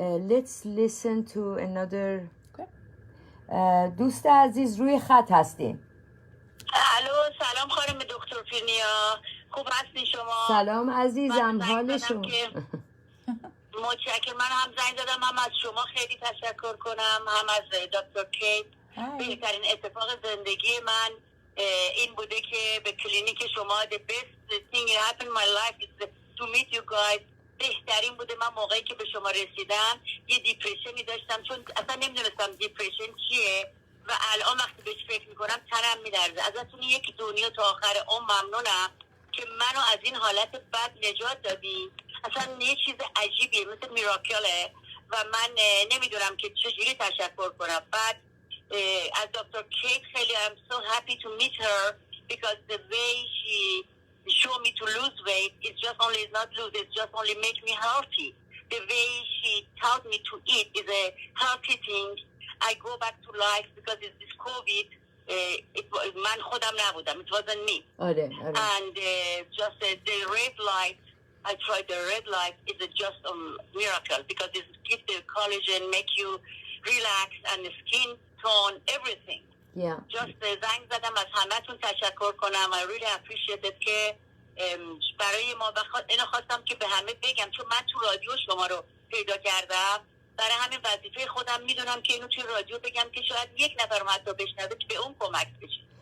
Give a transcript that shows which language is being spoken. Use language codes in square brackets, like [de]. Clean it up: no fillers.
[en] Let's listen to another. [fa] دوست عزیز روی خط هستین. الو، سلام خانم دکتر پیرنیا، خوب هستین شما؟ سلام عزیزم، حال شما؟ متشکرم. من هم زنگ زدم، هم از شما خیلی تشکر کنم، هم از دکتر کیت. بهترین اتفاق زندگی من این بوده که به کلینیک شما [en] the best thing that happened in my life is to meet you guys. [fa] بهترین بوده. من موقعی که به شما رسیدم یه دیپرشنی داشتم، چون اصلا نمیدونستم دیپرشن چیه و الان وقتی بهش فکر میکنم تنم میلرزه. ازتون یکی دنیا تا آخر ممنونم که منو از این حالت بد نجات دادی. اصلا یه چیز عجیبیه، مثل میراکله و من نمیدونم که چجوری تشکر کنم. بعد از دکتر کیت خیلی [en] I'm so happy to meet her because the way she showed me to lose weight is just only is not lose, it's just only make me healthy. The way she taught me to eat is a healthy thing. I go back to life because it's this COVID. [fa] من خودم نبودم. [en] It wasn't me. [fa] آره. [en] And just the red light, I tried the red light, is just a miracle because it gives the collagen, make you relax and the skin tone, everything. Yeah. Just [fa] زنگ زدم از همتون تشکر کنم. [en] I really appreciate it [fa] که برای ما اینو خواستم که به همه بگم، چون من تو رادیو شما رو پیدا کردم، برای همین وظیفه خودم میدونم که اینو توی رادیو بگم که شاید یک نفر حتی بشنوه که به اون کمک بشه.